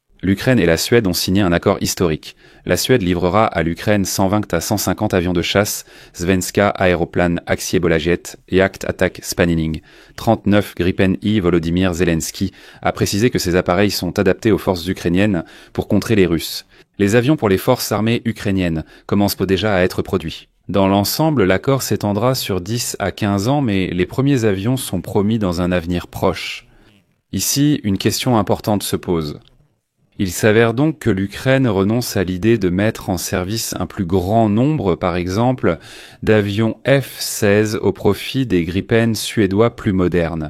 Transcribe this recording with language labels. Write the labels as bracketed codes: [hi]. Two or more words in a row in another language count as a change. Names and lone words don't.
[fr] L'Ukraine et la Suède ont signé un accord historique. La Suède livrera à l'Ukraine 120 à 150 avions de chasse Svenska Aeroplan Aktiebolaget Jakt Attack Spanining. 39 Gripen I. Volodymyr Zelensky a précisé que ces appareils sont adaptés aux forces ukrainiennes pour contrer les Russes. Les avions pour les forces armées ukrainiennes commencent déjà à être produits. Dans l'ensemble, l'accord s'étendra sur 10 à 15 ans, mais les premiers avions sont promis dans un avenir proche. Ici, une question importante se pose. Il s'avère donc que l'Ukraine renonce à l'idée de mettre en service un plus grand nombre, par exemple, d'avions F-16 au profit des Gripen suédois plus modernes.